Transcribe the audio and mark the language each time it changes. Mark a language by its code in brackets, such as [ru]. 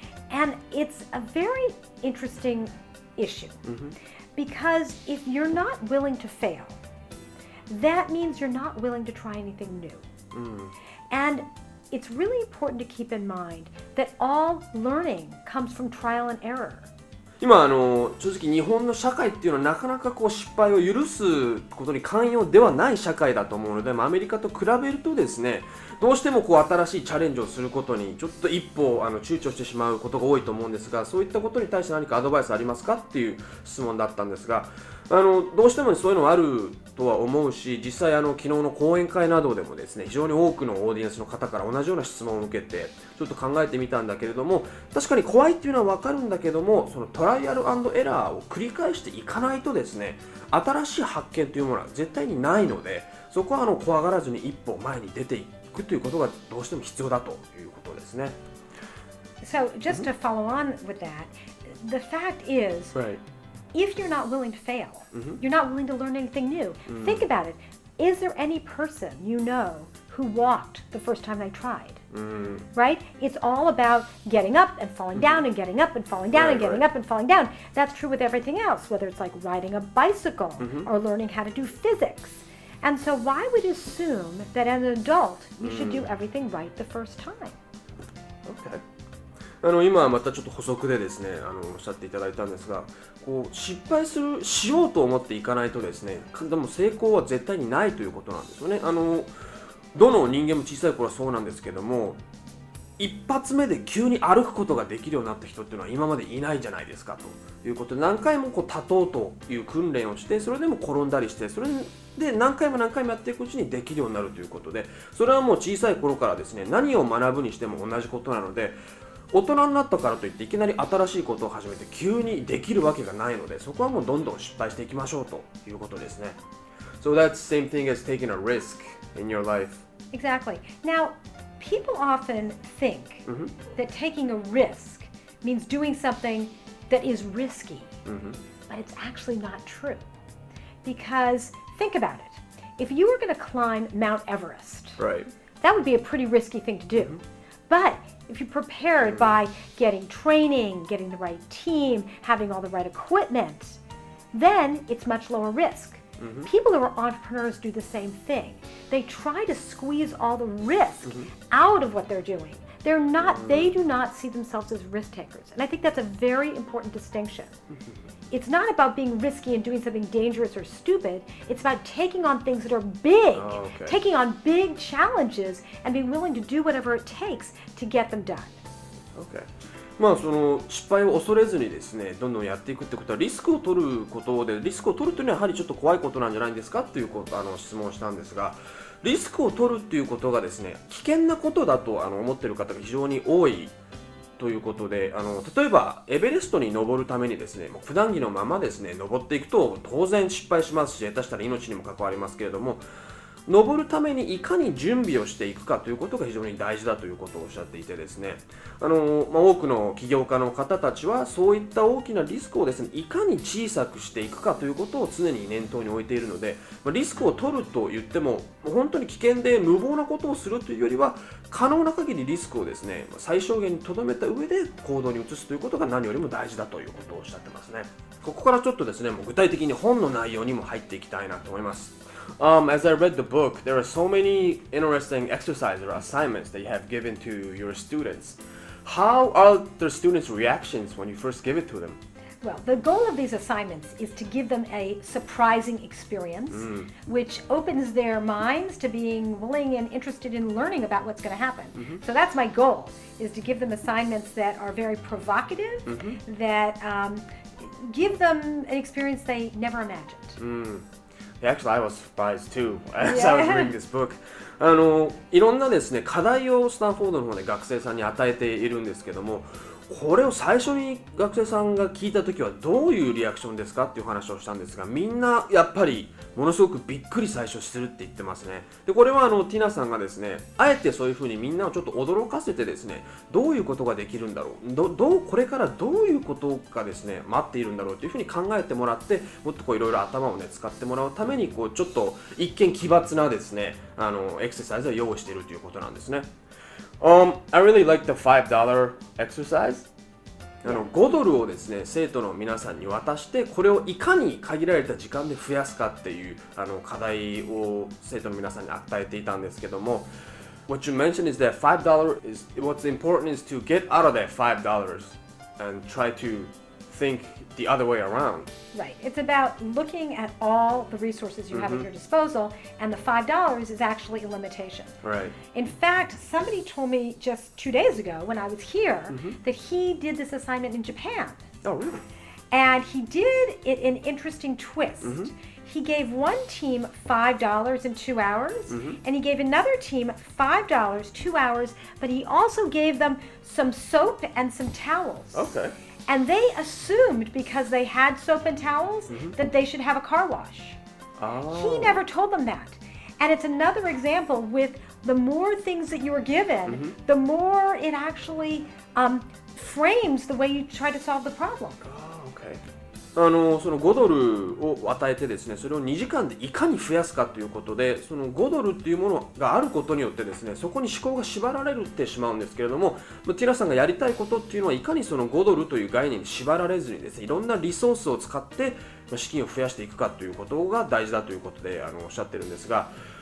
[en] And it's a very interesting issue because if you're not willing to fail, that means you're not willing to try anything new. And it's really important to keep in mind that all learning comes from trial and error. [ja] 今正直日本の社会っていうのはなかなかこう失敗を許すことに寛容ではない社会だと思うので、アメリカと比べるとですね、どうしてもこう新しいチャレンジをすることにちょっと一歩躊躇してしまうことが多いと思うんですが、そういったことに対して何かアドバイスありますかっていう質問だったんですが、どうしてもそういうのはあるとは思うし、実際昨日の講演会などでもですね、非常に多くのオーディエンスの方から同じような質問を受けてちょっと考えてみたんだけれども、確かに怖いっていうのは分かるんだけども、そのトライアル&エラーを繰り返していかないとですね、新しい発見というものは絶対にないので、そこは怖がらずに一歩前に出ていくということがどうしても必要だということですね。 [en] So just to follow on with that, the fact is, if you're not willing to fail, you're not willing to learn anything new. Think about it. Is there any person you know who walked the first time they tried? Right? It's all about getting up and falling down and getting up and falling down and getting up and falling down. That's true with everything else, whether it's like riding a bicycle or learning how to do physics. And so why would you assume that as an adult you should do everything right the first time? Okay. [ja] 今またちょっと補足でですね、おっしゃっていただいたんですが、こう失敗しようと思っていかないとですね、でも成功は絶対にないということなんですよね。どの人間も小さい頃はそうなんですけども、一発目で急に歩くことができるようになった人っていうのは今までいないじゃないですかということで、何回もこう立とうという訓練をして、それでも転んだりして、それで何回もやっていくうちにできるようになるということで、それはもう小さい頃からですね、何を学ぶにしても同じことなので、大人になったからといっていきなり新しいことを始めて急にできるわけがないので、そこはもうどんどん失敗していきましょうということですね。 [en] So that's the same thing as taking a risk in your life. Exactly. Now, people often think that taking a risk means doing something that is risky, but it's actually not true. Because think about it. If you were going to climb Mount Everest, that would be a pretty risky thing to do. But if you're prepared by getting training, getting the right team, having all the right equipment, then it's much lower risk. People who are entrepreneurs do the same thing. They try to squeeze all the risk out of what they're doing. They do not see themselves as risk takers. And I think that's a very important distinction. It's not about being risky and doing something dangerous or stupid. It's about taking on things that are big, taking on big challenges and being willing to do whatever it takes to get them done. Okay. [ja] その失敗を恐れずにですね、どんどんやっていくってことは、リスクを取ることで、リスクを取るというのはやはりちょっと怖いことなんじゃないんですかという質問をしたんですが、リスクを取るっていうことがですね、危険なことだと思っている方が非常に多いということで、例えばエベレストに登るためにですね、もう普段着のままですね、登っていくと当然失敗しますし、下手したら命にも関わりますけれども、登るためにいかに準備をしていくかということが非常に大事だということをおっしゃっていてですね、多くの起業家の方たちはそういった大きなリスクをですね、いかに小さくしていくかということを常に念頭に置いているので、リスクを取ると言っても本当に危険で無謀なことをするというよりは、可能な限りリスクをですね、最小限に留めた上で行動に移すということが何よりも大事だということをおっしゃってますね。ここからちょっとですね、もう具体的に本の内容にも入っていきたいなと思います。 [en] As I read the book, there are so many interesting exercises or assignments that you have given to your students. How are the students' reactions when you first give it to them? Well, the goal of these assignments is to give them a surprising experience, which opens their minds to being willing and interested in learning about what's going to happen. So that's my goal, is to give them assignments that are very provocative, that give them an experience they never imagined.Actually, I was surprised too as I was reading this book. [ja] いろんなですね、課題をスタンフォードの方で学生さんに与えているんですけども、これを最初に学生さんが聞いたときはどういうリアクションですかっていう話をしたんですが、みんなやっぱりものすごくびっくり最初するって言ってますね。で、これはティナさんがですね、あえてそういうふうにみんなをちょっと驚かせてですね、どういうことができるんだろう、これからどういうことがですね、待っているんだろうというふうに考えてもらって、もっといろいろ頭をね、使ってもらうために、ちょっと一見奇抜なですね、エクササイズを用意しているということなんですね。 [en] I really like the $5 exercise. [ja] 5ドルをですね、生徒の皆さんに渡して、これをいかに限られた時間で増やすかっていう課題を生徒の皆さんに与えていたんですけども、 [en] What you mentioned is that $5 is what's important is to get out of that $5 and try to think the other way around. Right. It's about looking at all the resources you have at your disposal, and the $5 is actually a limitation. Right. In fact, somebody told me just 2 days ago when I was here that he did this assignment in Japan. Oh, really? And he did it an interesting twist. He gave one team $5 in 2 hours, and he gave another team $5, 2 hours, but he also gave them some soap and some towels. Okay. And they assumed because they had soap and towels that they should have a car wash. Oh. He never told them that. And it's another example with the more things that you are given, the more it actually frames the way you try to solve the problem. Oh, okay. [ja] その5ドルを与えてですね、それを2時間でいかに増やすかということで、その5ドルっていうものがあることによってですね、そこに思考が縛られてしまうんですけれども、ティラさんがやりたいことっていうのは、いかにその5ドルという概念に縛られずにですね、いろんなリソースを使って資金を増やしていくかということが大事だということでおっしゃってるんですが、